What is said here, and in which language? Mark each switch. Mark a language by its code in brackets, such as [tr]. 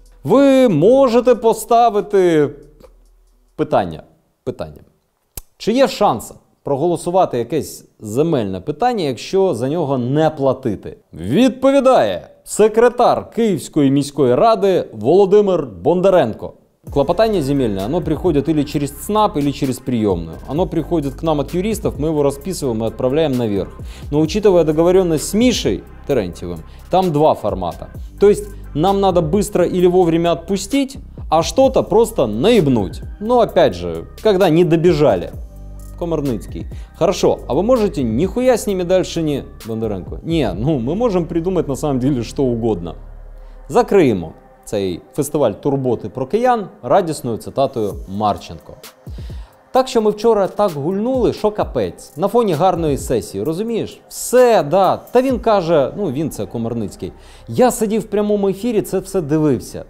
[uk] Ви можете поставити питання. Чи є шанс проголосувати якесь земельне питання, якщо за нього не платити? Відповідає секретар Київської міської ради Володимир Бондаренко. [ru] Клопотание земельное, оно приходит или через ЦНАП, или через приемную. Оно приходит к нам от юристов, мы его расписываем и отправляем наверх. Но учитывая договоренность с Мишей Терентьевым, там два формата. То есть нам надо быстро или вовремя отпустить, а что-то просто наебнуть. Но опять же, когда не добежали. Комарницький. Хорошо, а вы можете нихуя с ними дальше не... Бондаренко. Не, ну мы можем придумать на самом деле что угодно. [uk] Закриємо цей фестиваль турботи про киян радісною цитатою Марченко. Так що ми вчора так гульнули, що капець. На фоні гарної сесії, розумієш? Все, да. Та він каже, ну він це Комарницький. Я сидів в прямому ефірі, це все дивився.